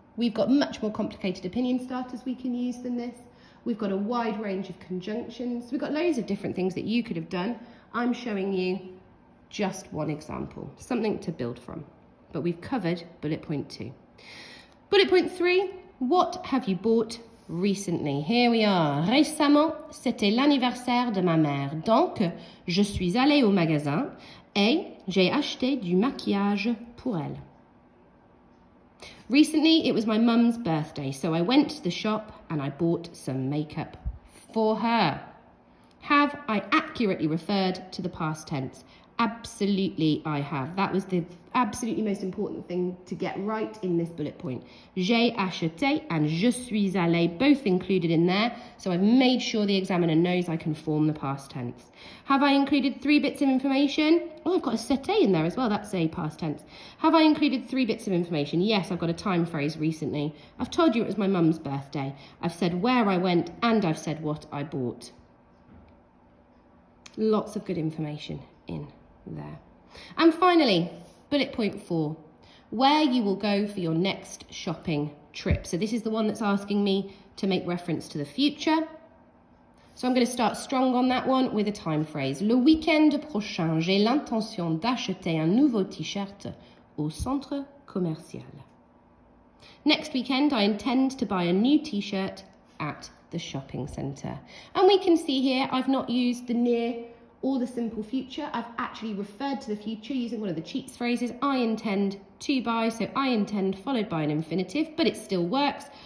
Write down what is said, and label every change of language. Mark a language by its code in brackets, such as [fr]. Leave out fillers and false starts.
[en] We've got much more complicated opinion starters we can use than this. We've got a wide range of conjunctions. We've got loads of different things that you could have done. I'm showing you just one example, something to build from. But we've covered bullet point 2. Bullet point 3, what have you bought recently? Here we are. [fr] Récemment, c'était l'anniversaire de ma mère. Donc, je suis allée au magasin et j'ai acheté du maquillage pour elle. [en] Recently, it was my mum's birthday, so I went to the shop and I bought some makeup for her. Have I accurately referred to the past tense? Absolutely, I have. That was the absolutely most important thing to get right in this bullet point. [fr] J'ai acheté [en] and [fr] je suis allé, [en] both included in there. So I've made sure the examiner knows I can form the past tense. Have I included 3 bits of information? Oh, I've got a c'était in there as well. That's a past tense. Have I included 3 bits of information? Yes, I've got a time phrase recently. I've told you it was my mum's birthday. I've said where I went and I've said what I bought. Lots of good information in there. And finally, bullet point 4, where you will go for your next shopping trip. So this is the one that's asking me to make reference to the future. So I'm going to start strong on that one with a time phrase. [fr] Le week-end prochain, j'ai l'intention d'acheter un nouveau t-shirt au centre commercial. [en] Next weekend, I intend to buy a new t-shirt at the shopping centre. And we can see here, I've not used the near or the simple future. I've actually referred to the future using one of the cheats phrases. I intend to buy, so I intend followed by an infinitive, but it still works.